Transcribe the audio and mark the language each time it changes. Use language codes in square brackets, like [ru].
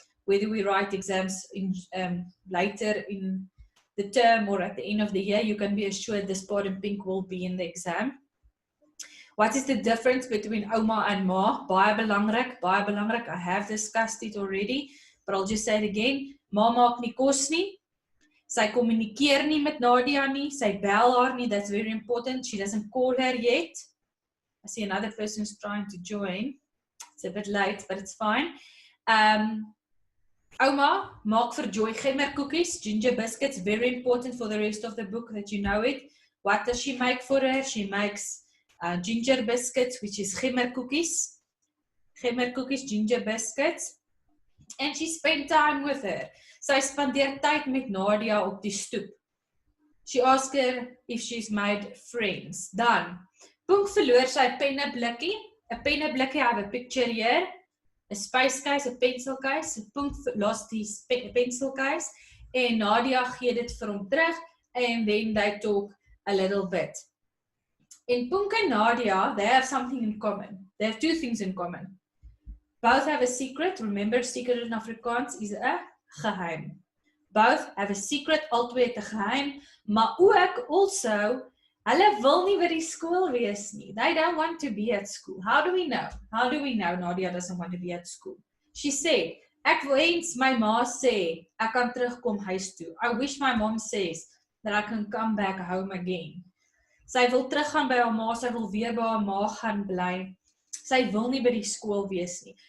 [en] Whether we write exams in, later in the term or at the end of the year, you can be assured this part in pink will be in the exam. What is the difference between oma and ma? [af] Baie belangrik, baie belangrik. [en] I have discussed it already, but I'll just say it again. [af] Ma maak nie kos nie. Sy communikeer nie met Nadia nie. Sy bel haar nie. [en] That's very important. She doesn't call her yet. I see another person is trying to join. It's a bit late, but it's fine. [af] Oma maak vir Joy gemmerkoekies, [en] ginger biscuits, very important for the rest of the book that you know it. What does she make for her? She makes ginger biscuits, which is gemmerkoekies. Gemmerkoekies, ginger biscuits. And she spent time with her. [af] Sy spandeer tyd met Nadia op die stoep. [en] She asked her if she's made friends. [af] Dan, Punk verloor sy penneblikkie. [en] 'n penneblikkie, I have a picture here. A space case, a pencil case. Punk lost his pencil case. [af] En Nadia gee dit vir hom terug. [en] And then they talk a little bit. In Punk and Nadia, they have something in common. They have two things in common. Both have a secret. Remember, secret in Afrikaans is 'n geheim. Both have a secret, [af] albei het 'n geheim, maar ook also, hulle wil nie by die skool wees nie. [en] They don't want to be at school. How do we know? How do we know Nadia doesn't want to be at school? She said, [af] ek wens my ma sê, ek kan terugkom huis toe. [en] I wish my mom says that I can come back home again. [af] Sy wil teruggaan by haar ma, sy wil weer by haar ma gaan bly. Sy wil nie by die skool wees nie.